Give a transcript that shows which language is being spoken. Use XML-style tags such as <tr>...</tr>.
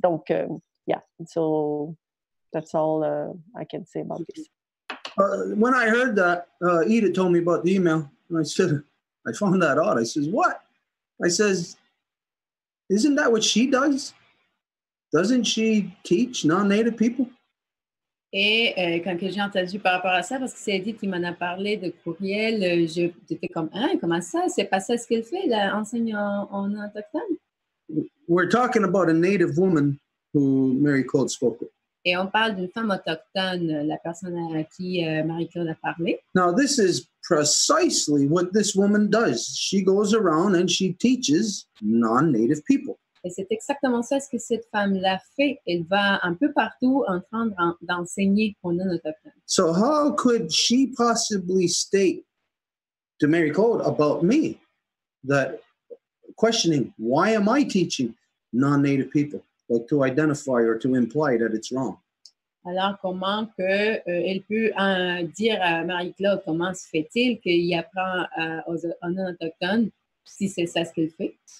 <en>Donc, yeah, so that's all I can say about this. When I heard that, Edith told me about the email, and I found that odd. I says, what? I says, isn't that what she does? Doesn't she teach non-native people?</en> <fr>Et quand j'ai entendu par rapport à ça, parce que c'est Edith qui m'en a parlé de courriel, j'étais comme, comment ça? C'est pas ça ce qu'elle fait, là, enseigne en autochtone?</fr> <en>We're talking about a native woman who Mary Claude spoke with.</en> <fr>Et on parle d'une femme autochtone, la personne à qui Marie-Claude a parlé.</fr> <en>Now, this is precisely what this woman does. She goes around and she teaches non-native people.</en> <fr>Et c'est exactement ça ce que cette femme-là fait. Elle va un peu partout en train d'enseigner aux non-autochtones.</fr> <en>So how could she possibly state to Mary Claude about me that questioning, why am I teaching non-native people? Like to identify or to imply that it's wrong.</en> <fr>Alors, comment elle peut dire à Marie-Claude comment se fait-il qu'il apprend aux non-autochtones si c'est ça ce qu'elle fait?</fr>